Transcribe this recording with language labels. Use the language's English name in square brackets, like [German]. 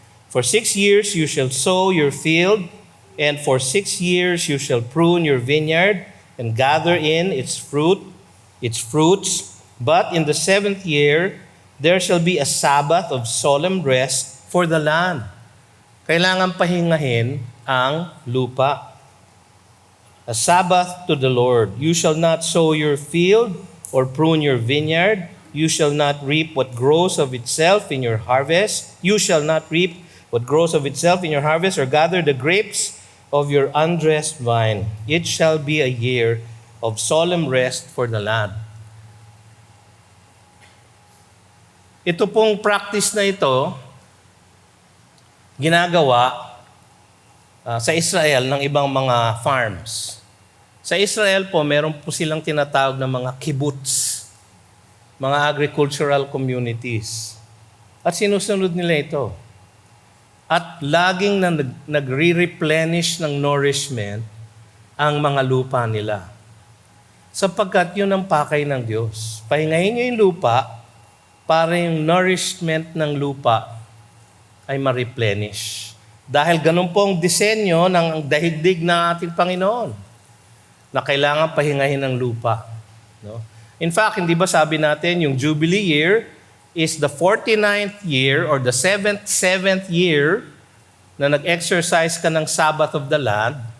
[English] For 6 years you shall sow your field, and for 6 years you shall prune your vineyard, and gather in its fruits. But in the 7th year, there shall be a Sabbath of solemn rest for the land. [Filipino] Kailangan pahingahin ang lupa. [English] A Sabbath to the Lord. You shall not sow your field or prune your vineyard. You shall not reap what grows of itself in your harvest. You shall not reap what grows of itself in your harvest, or gather the grapes of your undressed vine. It shall be a year of solemn rest for the land. [Filipino] Ito pong practice na ito, ginagawa sa Israel ng ibang mga farms. Sa Israel po, meron po silang tinatawag na mga kibbutz, mga agricultural communities. At sinusunod nila ito. At laging nagre-replenish ng nourishment ang mga lupa nila. Sapagkat yun ang pakay ng Diyos. Pahingahin niyo yung lupa para yung nourishment ng lupa ay ma-replenish. Dahil ganun po ang disenyo ng daigdig ng ating Panginoon na kailangan pahingahin ng lupa. No? [English] In fact, [Filipino] hindi ba sabi natin yung [English] Jubilee year is the 49th year or the 7th year [Filipino] na nag-exercise ka ng [English] Sabbath of the land.